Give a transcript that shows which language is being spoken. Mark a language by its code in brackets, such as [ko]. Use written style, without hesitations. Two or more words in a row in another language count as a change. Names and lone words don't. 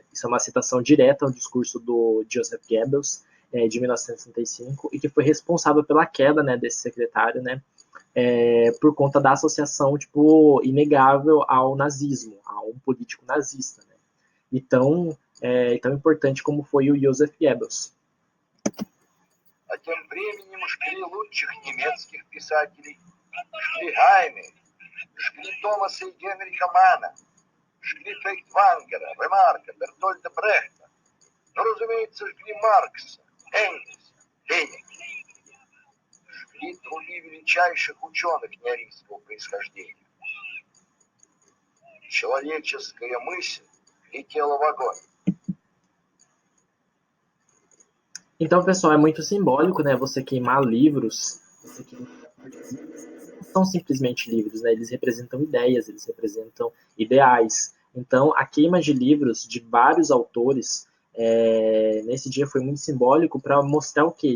[pt] Isso é uma citação direta ao discurso do Joseph Goebbels, de 1965, e que foi responsável pela queda, né, desse secretário, né, por conta da associação, tipo, inegável ao nazismo, a um político nazista, né. Então, tão importante como foi o Joseph Goebbels. [ru] А тем временем жгли лучших немецких писателей, жгли Хайме, жгли Томаса и Генриха Манна, жгли Фейхтвангера, Ремарка, Бертольда Брехта, но, разумеется, жгли Маркса, Энгельса, Ленина. Жгли труды величайших ученых неарийского происхождения. Человеческая мысль lетела в огонь. [pt] Então, pessoal, é muito simbólico, né? Você queimar livros. Não são simplesmente livros, né? Eles representam ideias, eles representam ideais. Então, a queima de livros de vários autores nesse dia foi muito simbólico para mostrar o quê?